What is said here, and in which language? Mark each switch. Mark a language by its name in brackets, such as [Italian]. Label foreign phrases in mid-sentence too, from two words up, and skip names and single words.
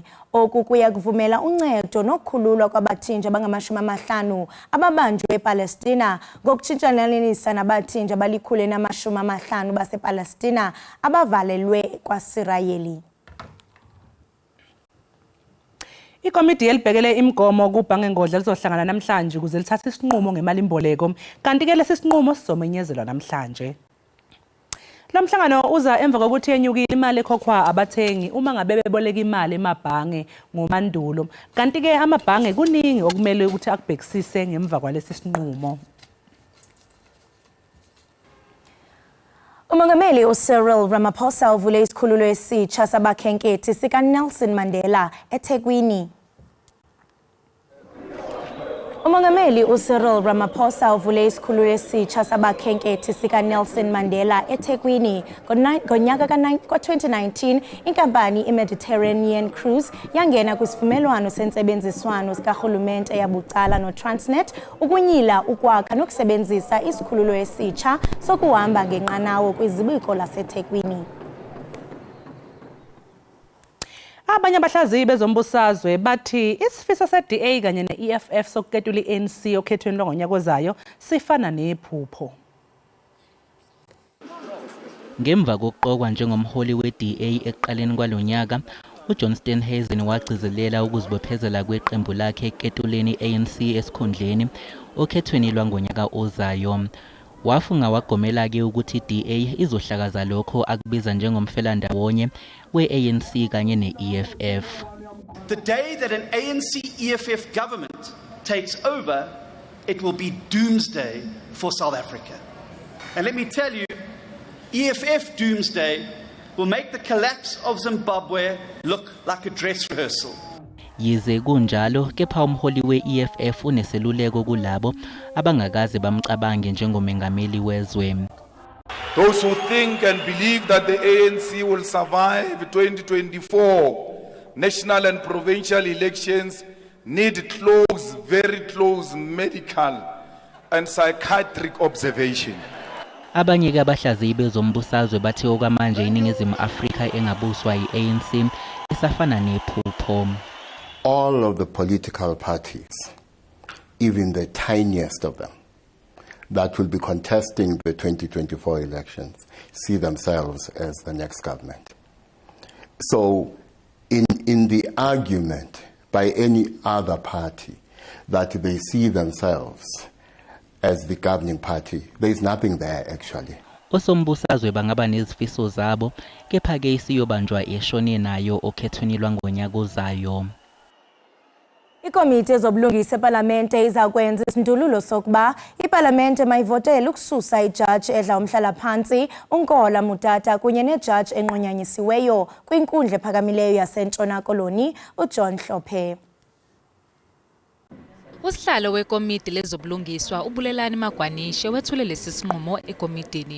[Xhosa] Oku kuya kuvumela uncedo nokukhululwa kwabathinjwa abangama-50 ababanjwe ePalestina ngokutshintshananisa nabathinjwa abali-150 basePalestina abavalelwe kwaSirayeli. [Zulu] Ikomiti elibhekele imigomo kubhange ngodla lizohlangana namhlanje ukuze lithathe isinqumo ngemalimboleko, kanti ke lesi sinqumo sizomenyezelwa namhlanje. Lo mhlangano uza emva kokuthi yenyukile imali ekhokhwa abathengi uma ngabe beboleka imali emabhange ngomandulo, kanti ke amabhange kuningi okumele ukuthi akubhekisise ngemva kwalesi sinqumo. Umongameli uCyril Ramaphosa uvule isikhululo esitsha sabakhenkethi sikaNelson Mandela eThekwini. Umongameli uCyril Ramaphosa uvule isikhululo esitsha sabakhenkethi sikaNelson Mandela eThekwini ngonyaka ka-2019. [Xhosa] Inkampani iMediterranean Cruise yangena kwisivumelwano sentsebenziswano sikarhulumente yabucala noTransnet ukunyila ukwakha nokusebenzisa isikhululo esitsha sokuhamba ngenqanawa kwizibuko laseThekwini. [Zulu] Abanye abahlaziyi bezombusazwe bathi isifiso se-DA kanye ne-EFF sokuketula i-ANC okhethweni lwangonyaka ozayo sifana nephupho. Ngemva kokuqokwa njengomholi we-DA ekuqaleni kwalonyaka, uJohnston Hazen wagcizelela ukuzibophezela kweqembu lakhe eketuleni i-ANC esikhundleni okhethweni lwangonyaka ozayo. Wafunga wagomela-ke ukuthi i-DA izohlakaza lokho akubiza njengomfelandawonye we-ANC kanye ne-EFF. [English] The day that an ANC-EFF government takes over, it will be doomsday for South Africa. And let me tell you, EFF doomsday will make the collapse of Zimbabwe look like a dress rehearsal. [Zulu] Yize kunjalo, kepha umholi we-EFF uneseluleko kulabo abangakaze bamcabange njengomengameli wezwe. [English] Those who think and believe that the ANC will survive 2024 national and provincial elections need close, very close medical and psychiatric observation. [Zulu] Abanye-ke abahlaziyi bezombusazwe bathi okwamanje iNingizimu Afrika engabuswa yi-ANC isafana nephupho. [English] All of the political parties, even the tiniest of them, that will be contesting the 2024 elections, see themselves as the next government. So in the argument by any other party that they see themselves as the governing party, there is nothing there actually. [Zulu] Osombusazwe bangaba nezifiso zabo, kepha-ke isiyobanjwa eshone nayo okhethweni lwangonyaka ozayo. [Xhosa] Ikomiti ezobulungisa eParlamente izakwenza isindululo sokuba iParlamente mayivotele ukususa ijaji edla umhlala phansi uNkola Mutata kunye nejaji enqunyanyisiweyo kwinkundla ephakamileyo yaseNtshona Koloni uJohn Hlophe. [Zulu] Usihlalo wekomiti lezobulungiswa uBulelani Magwanishe wethule lesi sinqumo ekomitini.